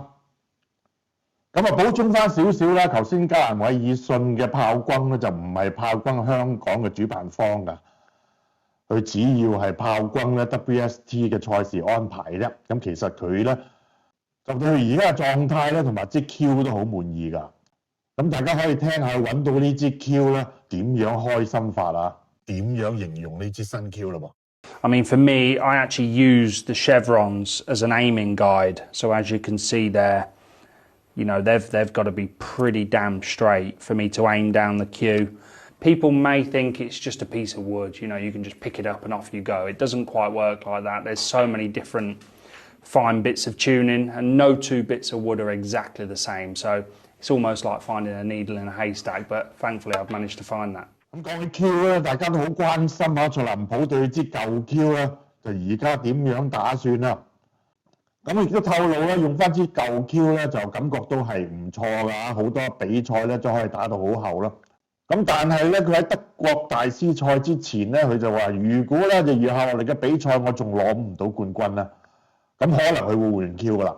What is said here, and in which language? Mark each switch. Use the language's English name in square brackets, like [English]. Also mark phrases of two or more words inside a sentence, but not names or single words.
[Cantonese] 補充翻少少啦，頭先加蘭韋爾遜嘅炮轟咧就唔係炮轟香港嘅主辦方㗎，佢只要係炮轟咧 WST 嘅賽事安排啫。咁其實佢咧就對佢而家嘅狀態咧同埋支 Q 都好滿意㗎。咁大家可以聽下揾到呢支 Q 咧點樣開心法啊？點樣形容呢支新 Q 啦噃？ [English] I mean, for me, I actually use the chevrons as an aiming guide. So as you can see there, you know, they've got to be pretty damn straight for me to aim down the cue. People may think it's just a piece of wood, you know, you can just pick it up and off you go. It doesn't quite work like that. There's so many different fine bits of tuning, and no two bits of wood are exactly the same. So it's almost like finding a needle in a haystack, but thankfully I've managed to find that. [Cantonese] 咁講起 Q 咧，大家都好關心下徐林普對支舊 Q 咧，就而家點樣打算啦？咁亦都透露咧，用翻支舊 Q 咧，就感覺都係唔錯㗎，好多比賽咧都可以打到好後啦。咁但係咧，佢喺德國大師賽之前咧，佢就話：如果咧就餘下落嚟嘅比賽我仲攞唔到冠軍咧，咁可能佢會換 Q 㗎啦。